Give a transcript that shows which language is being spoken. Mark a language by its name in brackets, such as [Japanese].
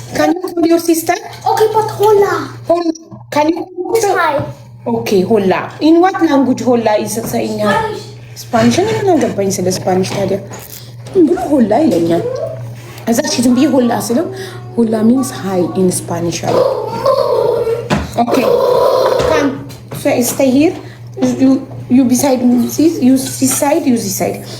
[English] Can you call your sister? Okay, but hola. Hola. Can you? Hi. Okay, hola. In what language hola is saying? Spanish. [Amharic] እኔ ምን አገባኝ ስለ ስፓኒሽ ታዲያ ብሎ ሆላ ይለኛል። እዛ ዝም ብዬ ሆላ ስለው [English] ሆላ ሚንስ ሃይ ኢን ስፓኒሽ አለ። ኦኬ ካም ስቴይ ሂር You beside me, you this side, you this side.